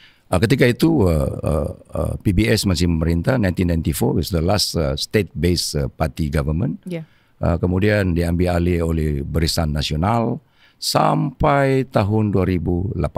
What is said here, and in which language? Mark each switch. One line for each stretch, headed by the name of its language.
Malay: Ketika itu PBS masih memerintah.
English: 1994 was the last state-based party government.
Malay: Kemudian diambil alih oleh Barisan Nasional sampai tahun 2018.